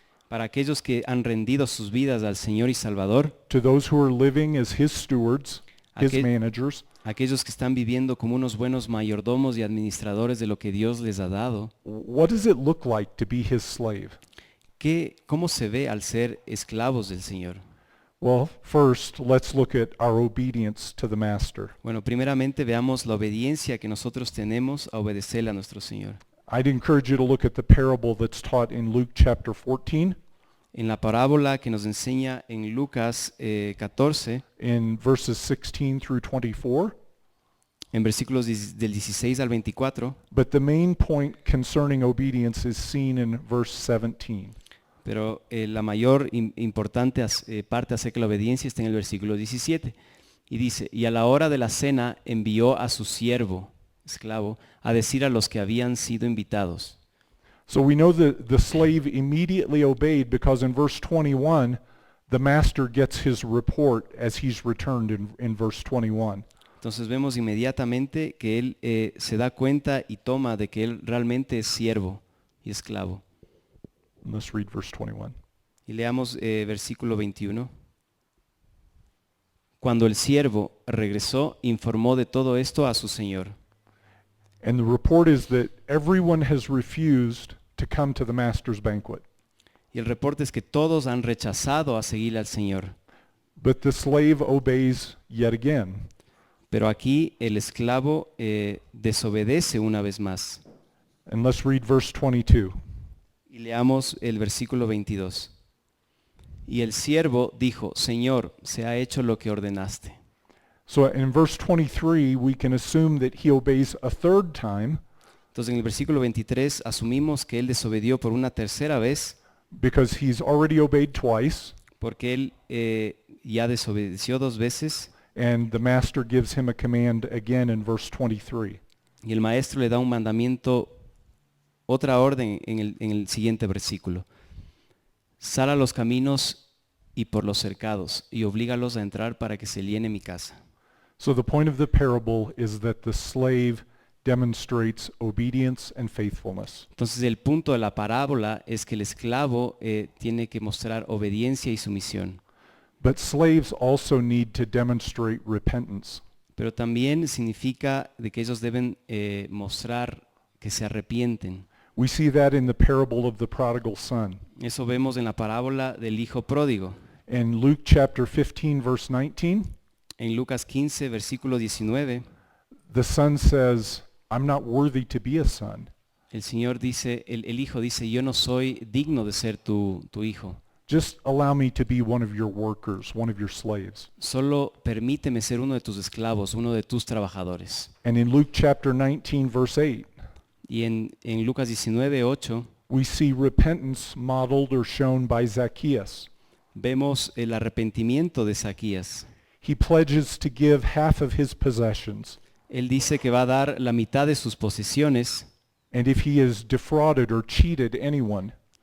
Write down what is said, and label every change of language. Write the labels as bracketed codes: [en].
[es] Para aquellos que han rendido sus vidas al Señor y Salvador, [en] to those who are living as His stewards, His [es] Aquel- [en] managers, [es] aquellos que están viviendo como unos buenos mayordomos y administradores de lo que Dios les ha dado, [en] what does it look like to be his slave? [es] ¿cómo se ve al ser esclavos del Señor? [en] Well, first, let's look at our obedience to the master. [es] Bueno, primeramente veamos la obediencia que nosotros tenemos a obedecerle a nuestro Señor. [en] I'd encourage you to look at the parable that's taught in Luke chapter 14 [es] En la parábola que nos enseña en Lucas 14, [en] in verses 16 through 24. [es] en versículos del 16 al 24, [en] But the main point concerning obedience is seen in verse 17. [es] pero la mayor importante parte acerca de la obediencia está en el versículo 17. Y dice, y a la hora de la cena envió a su siervo, esclavo, a decir a los que habían sido invitados. [en] So we know that the slave immediately obeyed because in verse 21, the master gets his report as he's returned in verse 21. [es] Entonces vemos inmediatamente que él se da cuenta y toma de que él realmente es siervo y esclavo. [en] Let's read verse 21. [es] Y leamos versículo 21. Cuando el siervo regresó, informó de todo esto a su señor. [en] And the report is that everyone has refused to come to the master's banquet. [es] Y el reporte es que todos han rechazado a seguir al Señor. [en] But the slave obeys yet again. [es] Pero aquí el esclavo desobedece una vez más. [en] And let's read verse 22. [es] Y leamos el versículo 22. Y el siervo dijo, Señor, se ha hecho lo que ordenaste. [en] So in verse 23, we can assume that he obeys a third time [es] Entonces en el versículo 23 asumimos que él desobedió por una tercera vez [en] because he's already obeyed twice, [es] porque él ya desobedeció dos veces [en] and the master gives him a command again in verse 23. [es] y el maestro le da un mandamiento, otra orden en el siguiente versículo. Sal a los caminos y por los cercados y oblígalos a entrar para que se llene mi casa. [en] So the point of the parable is that the slave demonstrates obedience and faithfulness. [es] Entonces el punto de la parábola es que el esclavo tiene que mostrar obediencia y sumisión, [en] But slaves also need to demonstrate repentance. [es] pero también significa de que ellos deben mostrar que se arrepienten. [en] We see that in the parable of the prodigal son. [es] Eso vemos en la parábola del hijo pródigo. [en] In Luke chapter 15 verse 19, [es] En Lucas 15, versículo 19, [en] the son says, I'm not worthy to be a son. [es] el Señor dice, el hijo dice, yo no soy digno de ser tu hijo. [en] Just allow me to be one of your workers, one of your slaves. [es] Solo permíteme ser uno de tus esclavos, uno de tus trabajadores. [en] And in Luke chapter 19 verse 8, [es] Y en Lucas 19, 8, [en] we see repentance modeled or shown by Zacchaeus. [es] vemos el arrepentimiento de Zaquías. [en] He pledges to give half of his possessions. [es] Él dice que va a dar la mitad de sus posesiones [en] And if he has defrauded or cheated anyone,